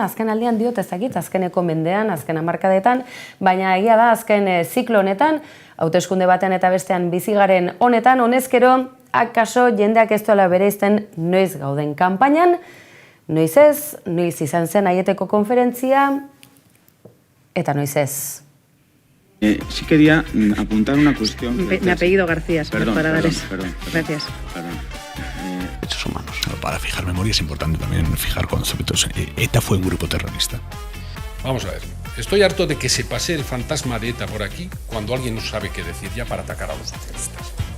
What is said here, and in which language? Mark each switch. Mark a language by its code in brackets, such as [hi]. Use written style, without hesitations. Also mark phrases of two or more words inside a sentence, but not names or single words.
[eu] azken aldian diot ezakit, azkeneko mendean, azken hamarkadetan, baina egia da azken ziklo honetan, hauteskunde baten eta bestean bizigaren honetan, honezkero, akaso jendeak ez duela bereizten noiz gauden kanpainan, noiz ez, noiz izan zen aieteko konferentzia, eta noiz ez. [es] Sí quería apuntar una cuestión. Mi apellido García, perdón, para dar eso. Perdón. Gracias. Derechos humanos. Para fijar memoria es importante también fijar conceptos. ETA fue un grupo terrorista. Vamos a ver. Estoy harto de que se pase el fantasma de ETA por aquí cuando alguien no sabe qué decir ya para atacar a los socialistas.